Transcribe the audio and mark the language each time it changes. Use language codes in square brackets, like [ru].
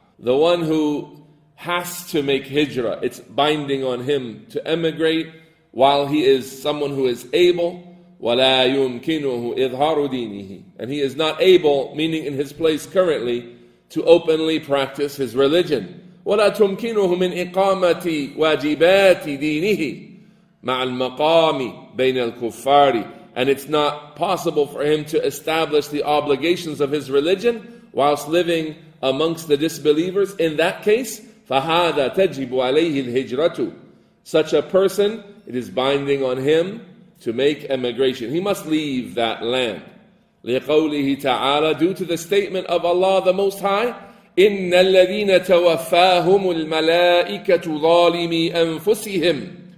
[en] The one who has to make hijrah, it's binding on him to emigrate while he is someone who is able, [ar] ولا يمكنه إظهار دينه, [en] and he is not able, meaning in his place currently, to openly practice his religion. [ar] ولا تمكنه من إقامة واجبات دينه مع المقام بين الكفار, [en] and it's not possible for him to establish the obligations of his religion whilst living amongst the disbelievers. In that case, [ar] فَهَذَا تَجِبُ عَلَيْهِ الْهِجْرَةُ. [en] Such a person, it is binding on him to make emigration. He must leave that land. [ar] لِقَوْلِهِ تَعَالَى, [en] due to the statement of Allah the Most High, [ar] إِنَّ الَّذِينَ تَوَفَّاهُمُ الْمَلَائِكَةُ ظَالِمِي أَنفُسِهِمْ.